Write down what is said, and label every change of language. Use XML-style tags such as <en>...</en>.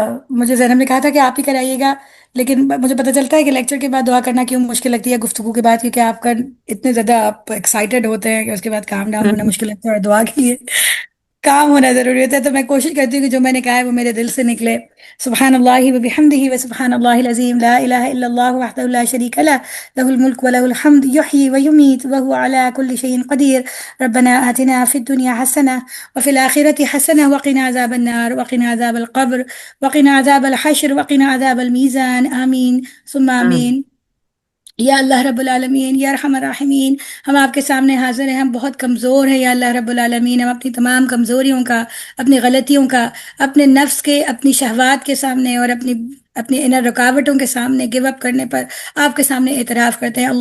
<ur>مجھے زینب نے کہا تھا کہ آپ ہی کرائیے گا، لیکن مجھے پتہ چلتا ہے کہ لیکچر کے بعد دعا کرنا کیوں مشکل لگتی ہے گفتگو کے بعد، کیونکہ آپ کا اتنے زیادہ آپ ایکسائٹیڈ ہوتے ہیں کہ اس کے بعد کام ڈاؤن ہونا مشکل لگتا ہے، اور دعا کے لیے کام ہونا ضروری ہوتا ہے. تو میں کوشش کرتی ہوں کہ جو میں نے کہا ہے وہ میرے دل سے نکلے.</ur> <ar>سبحان اللہ و بحمدہ و سبحان اللہ العظیم، لا الہ الا اللہ وحدہ لا شریک لہ، لہ الملک و لہ الحمد، یحیی و یمیت وہو علی کل شیء قدیر. ربنا آتنا فی الدنیا حسنہ وفي الآخرة حسنة وقنا عذاب النار وقنا عذاب القبر وقنا عذاب الحشر وقنا عذاب الميزان. آمین ثم آمین.</ar> <ur>یا اللہ رب العالمین، یا ارحم الراحمین، ہم آپ کے سامنے حاضر ہیں، ہم بہت کمزور ہیں یا اللہ رب العالمین. ہم اپنی تمام کمزوریوں کا، اپنی غلطیوں کا، اپنے نفس کے، اپنی شہوات کے سامنے اور اپنی انر رکاوٹوں کے سامنے گیو اپ کرنے پر آپ کے سامنے اعتراف کرتے ہیں.</ur>